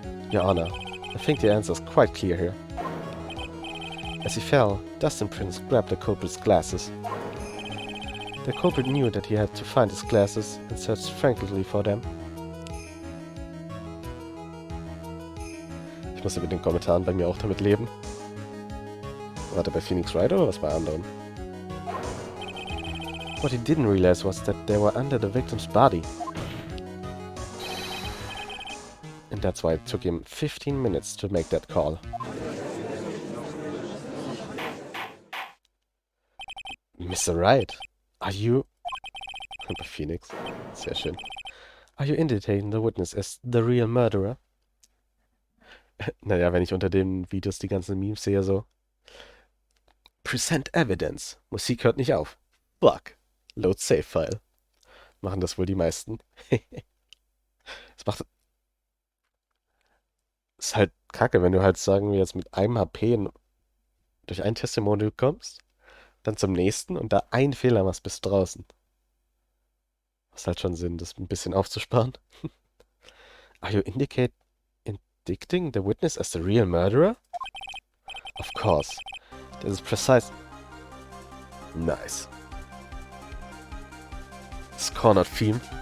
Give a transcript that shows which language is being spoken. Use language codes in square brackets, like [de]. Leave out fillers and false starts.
[en] Your Honor, I think the answer is quite clear here. As he fell, Dustin Prince grabbed the culprit's glasses. The culprit knew that he had to find his glasses and searched frantically for them. [de] Ich muss ja mit den Kommentaren bei mir auch damit leben. Warte, bei Phoenix Wright oder was bei anderen? [en] What he didn't realize was that they were under the victim's body. And that's why it took him 15 minutes to make that call. Mr. Wright, are you... [de] Bei Phoenix. Sehr schön. [en] Are you indicating the witness as the real murderer? [de] Naja, wenn ich unter den Videos die ganzen Memes sehe, so. [en] Present evidence. [de] Musik hört nicht auf. [en] Fuck. Load Save File. [de] Machen das wohl die meisten. Das macht... Ist halt kacke, wenn du halt, sagen wir jetzt, mit einem HP durch ein Testimonial kommst, dann zum nächsten und da einen Fehler machst, bist du draußen. Macht halt schon Sinn, das ein bisschen aufzusparen. [en] Are you indicting the witness as the real murderer? Of course. This is precise. Nice. This cornered theme.